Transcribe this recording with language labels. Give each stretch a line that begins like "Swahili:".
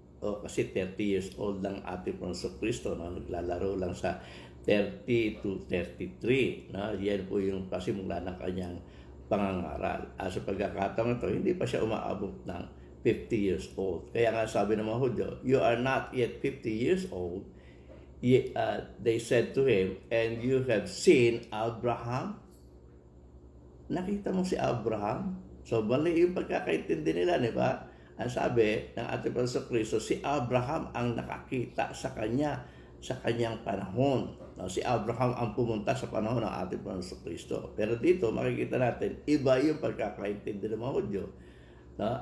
Filipino: Kasi 30 years old lang ating Panginoon Kristo. Naglalaro lang sa 30 to 33. Yan po yung pasimula ng kanyang pangangaral. Sa pagkakataon ito, hindi pa siya umaabot ng 50 years old. Kaya nga sabi ng mga Hudyo,
English: you are not yet 50 years old. They said to him, and you have seen Abraham?
Filipino: Nakita mo si Abraham? So, mali yung pagkakaintindi nila, di ba? Ang sabi ng ating Panginoon Kristo, si Abraham ang nakakita sa kanyang panahon. No, si Abraham ang pumunta sa panahon ng ating Panginoon Kristo. Pero dito makikita natin, iba yung pagkakaintindi ng mga Hudyo. No?